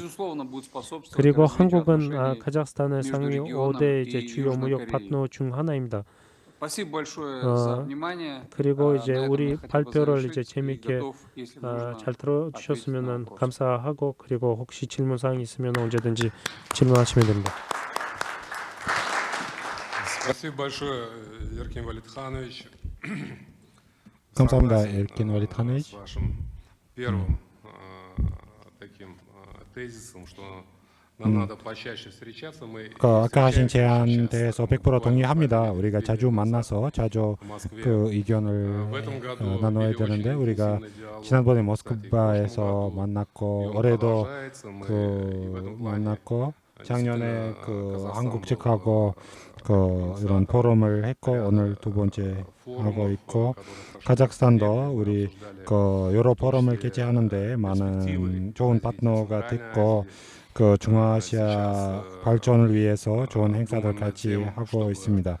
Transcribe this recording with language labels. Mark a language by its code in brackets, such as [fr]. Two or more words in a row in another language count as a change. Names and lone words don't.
[ko] 그리고 한국은 카자흐스탄의 상위 5대 이제 주요 무역 파트너 중 하나입니다. 그리고 이제 우리 발표를 이제 재미있게 잘 들어주셨으면 감사하고, 그리고 혹시 질문 사항이 있으면 언제든지 질문하시면 됩니다. [ru] Спасибо большое, Еркин Валидханович. [ko] 감사합니다, [ru] Согласен, [ko] 엘킨 [ru] с валидханович. вашим первым таким тезисом, что нам надо почаще встречаться. Мы [ko] 아까 하신 [ru] встречаемся [ko] 제안 [ru] очень часто. [ko] 대해서 100% [ru] Буквально [ko] 동의합니다. [ru] по [ko] 우리가 [ru] несколько [ko] 자주 [ru] встреч [ko] 만나서 자주 [ru] в Москве. [ko] 그 의견을 [ru] В этом году [ko] 나눠야 [ru] вели очень [ko] 되는데, 우리가 [ru] интенсивный диалог. [ko] 지난번에 [ru] Кстати, в [ko] 모스크바에서 [ru] прошлом году [ko] 만났고, [ru] и он [ko] 올해도 [ru] продолжается. Мы и в [ko] 그 [ru] этом плане [ko] 만났고, 작년에 [ru] действительно [ko] 그 [ru] Казахстан [ko] 한국 [ru] был [ko] 측하고 그 이런 포럼을 했고, 오늘 두 번째 하고 있고, 카자흐스탄도 우리 그 여러 포럼을 개최하는데 많은 좋은 파트너가 됐고, 그 중앙아시아 발전을 위해서 좋은 행사들 같이 하고 있습니다.